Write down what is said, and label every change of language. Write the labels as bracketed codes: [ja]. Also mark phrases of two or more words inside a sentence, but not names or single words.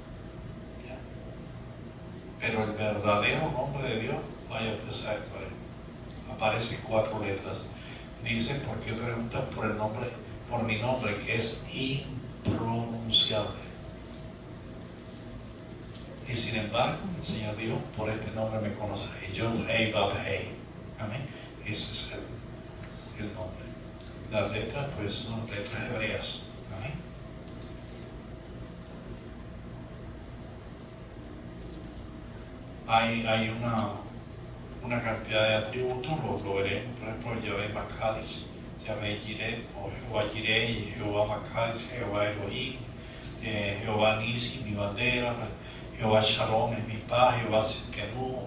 [es] Pero el verdadero nombre de Dios, vaya usted a saber cuál es. Aparece 4 letras. Dice: ¿por qué preguntas por el nombre, por mi nombre, que es impronunciable? Y sin embargo, el Señor dijo: por este nombre me conoceréis. Yod-Hei Vav-Hei. Amén. Ese es el nombre. Las letras, pues, son letras hebreas. Amén. Hay una cantidad de atributos, lo veremos, por ejemplo, Yahvé Makadish, Yahvé Jireh, o Jehová Jireh, Jehová Makadish, Jehová Elohim, Jehová Nisi, mi bandera, Jehová Shalom es mi paz, Jehová Sidkenu.